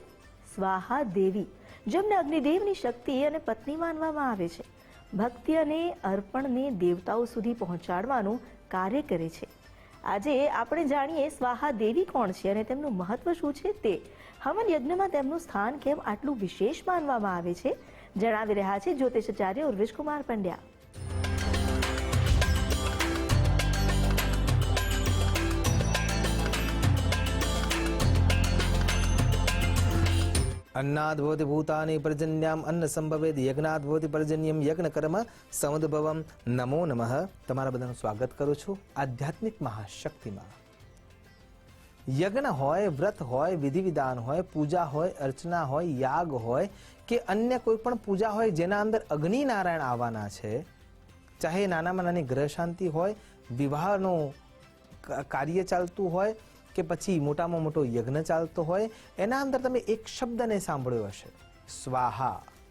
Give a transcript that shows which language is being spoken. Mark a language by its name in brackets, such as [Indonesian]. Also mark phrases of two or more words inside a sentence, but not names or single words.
[Gujarati] સ્વાહા દેવી, જેમને અગ્નિદેવની શક્તિ અને પત્ની માનવામાં આવે છે, ભક્તિ અને અર્પણને દેવતાઓ સુધી પહોંચાડવાનું કાર્ય કરે છે. આજે આપણે જાણીએ સ્વાહા દેવી કોણ છે અને તેમનું મહત્વ શું છે તે. હવન યજ્ઞમાં તેમનું સ્થાન કેમ આટલું વિશેષ માનવામાં આવે છે, જણાવી રહ્યા છે જ્યોતિષાચાર્ય ઉર્વેશ કુમાર પંડ્યા. [Sanskrit] अन्नाद् भवति भूतानि पर्जन्याम् अन्न संभवेत् यज्ञाद् भवति पर्जन्यम् यज्ञ कर्म સમુદ્ભવમ. નમો નમઃ. [Gujarati] તમારા બધાનું સ્વાગત કરું છું આધ્યાત્મિક મહાશક્તિમાં. યજ્ઞ હોય, વ્રત હોય, વિધિ વિધાન હોય, પૂજા હોય, અર્ચના હોય, યાગ હોય કે અન્ય કોઈ પણ પૂજા હોય જેના અંદર અગ્નિ નારાયણ આવવાના છે, ચાહે નાનામાં નાની ગ્રહ શાંતિ હોય, વિવાહનું કાર્ય ચાલતું હોય કે પછી મોટામાં મોટો યજ્ઞ ચાલતો હોય, એના અંદર તમે એક શબ્દને સાંભળ્યો હશે, સ્વાહા.